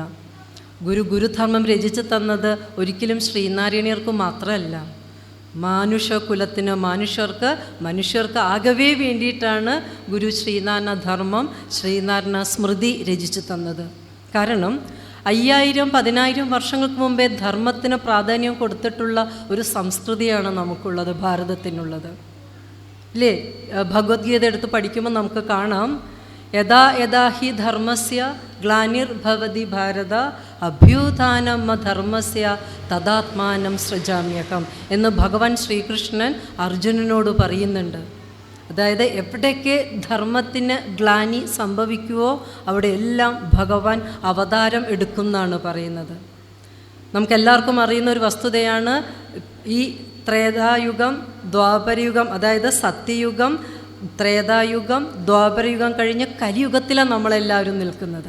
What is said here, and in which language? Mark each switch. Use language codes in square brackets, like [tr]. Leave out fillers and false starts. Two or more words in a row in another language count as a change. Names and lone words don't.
[ml] ഗുരുധർമ്മം രചിച്ചു തന്നത് ഒരിക്കലും ശ്രീനാരായണീയർക്ക് മാത്രമല്ല, മാനുഷകുലത്തിന്, മനുഷ്യർക്ക് ആകവേ വേണ്ടിയിട്ടാണ് ഗുരു ശ്രീനാരായണ ധർമ്മം, ശ്രീനാരായണ സ്മൃതി രചിച്ചു തന്നത്. കാരണം 5000-10,000 വർഷങ്ങൾക്ക് മുമ്പേ ധർമ്മത്തിന് പ്രാധാന്യം കൊടുത്തിട്ടുള്ള ഒരു സംസ്കൃതിയാണ് നമുക്കുള്ളത്, ഭാരതത്തിനുള്ളത്. ഇല്ലേ? ഭഗവത്ഗീത എടുത്ത് പഠിക്കുമ്പോൾ നമുക്ക് കാണാം, [sa] यदा यदा हि धर्मस्य ग्लानिर्भवति भारत अभ्युत्थानम् धर्मस्य तदात्मानं सृजाम्यहम् [ml] എന്ന് ഭഗവാൻ ശ്രീകൃഷ്ണൻ അർജുനനോട് പറയുന്നുണ്ട്. അതായത് എവിടേക്ക് ധർമ്മത്തിന് ഗ്ലാനി സംഭവിക്കുവോ അവിടെ എല്ലാം ഭഗവാൻ അവതാരം എടുക്കുമെന്നാണ് പറയുന്നത്. നമുക്കെല്ലാവർക്കും അറിയുന്ന ഒരു വസ്തുതയാണ്, ഈ ത്രേതായുഗം, ദ്വാപരയുഗം, അതായത് സത്യയുഗം, ത്രേതായുഗം, ദ്വാപരയുഗം കഴിഞ്ഞ് കലിയുഗത്തിലാണ് നമ്മളെല്ലാവരും നിൽക്കുന്നത്.